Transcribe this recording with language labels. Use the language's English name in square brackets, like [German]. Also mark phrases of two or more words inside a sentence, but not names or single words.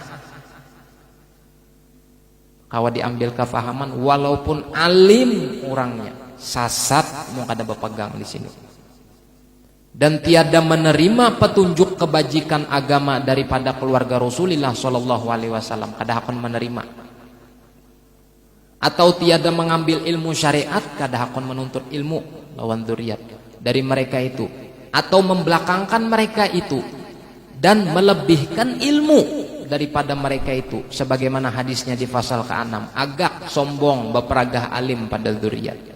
[Banjar] Kawa diambil kefahaman walaupun alim orangnya sasat mau kada bepegang di sini. [Indonesian] Dan tiada menerima petunjuk kebajikan agama daripada keluarga Rasulullah [Arabic] صلى الله عليه وسلم, [Banjar] kada akan menerima. [Indonesian] Atau tiada mengambil ilmu syariat, kada akan menuntut ilmu lawan dzurriyyat dari mereka itu, atau membelakangkan mereka itu dan melebihkan ilmu daripada mereka itu, sebagaimana hadisnya di pasal ke-6, agak sombong beperagah alim pada dzurriyyat.